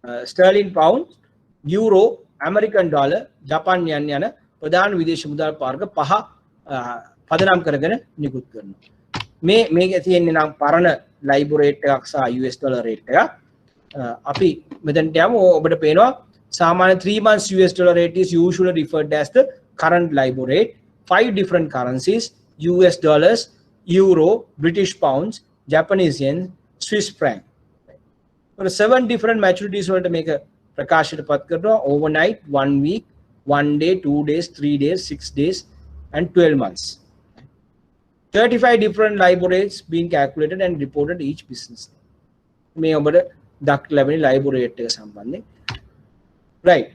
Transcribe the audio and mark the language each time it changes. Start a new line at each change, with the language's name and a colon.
Sinhala: Stirling pound euro American dollar Japan යන් යන ප්‍රධාන විදේශ මුදල් වර්ග පහ පදනම් කරගෙන නිකුත් කරනවා. මේක තියෙන්නේ නම් පරණ ලයිබෝ රේට් එකක් සහ US ඩොලර් රේට් එකක්. අපි මෙතනට යමු. ඔබට පේනවා සාමාන්‍ය
English: 3 months US dollar rate is usually referred as the current LIBOR rate. 5 different currencies: US dollars, euro, British pounds, Japanese yen, Swiss franc. So 7 different maturities
Sinhala: වලට මේක ප්‍රකාශයට පත් කරනවා.
English: Overnight, 1 week, 1 day, 2 days, 3 days, 6 days and 12 months. 35 different LIBOR rates being calculated and reported each business.
Sinhala: මේ ඔබට දක්න ලැබෙන LIBOR rate එක සම්බන්ධයෙන්. Right.